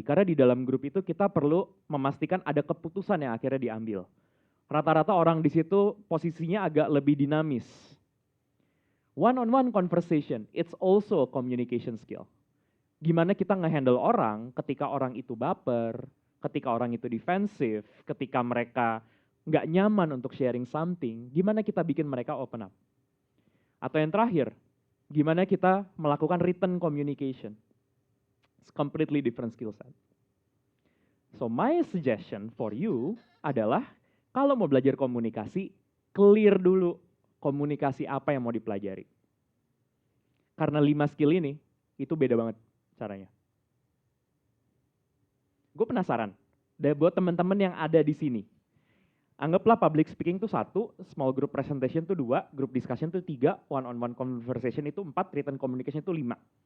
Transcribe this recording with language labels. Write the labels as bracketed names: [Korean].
[Indonesian] Karena di dalam grup itu kita perlu memastikan ada keputusan yang akhirnya diambil. Rata-rata orang di situ posisinya agak lebih dinamis. [English] One-on-one conversation, it's also a communication skill. [Indonesian] Gimana kita nge-handle orang ketika orang itu baper, ketika orang itu defensif, ketika mereka nggak nyaman untuk [English] sharing something, [Indonesian] gimana kita bikin mereka [English] open up. [Indonesian] Atau yang terakhir, gimana kita melakukan written communication. [English] It's completely different skill set. So my suggestion for you [Indonesian] adalah kalau mau belajar komunikasi, clear dulu komunikasi apa yang mau dipelajari. Karena 5 skill ini, itu beda banget caranya. Gue penasaran, buat teman-teman yang ada di sini, anggaplah public speaking itu 1, small group presentation itu 2, group discussion itu 3, one-on-one conversation itu 4, written communication itu 5.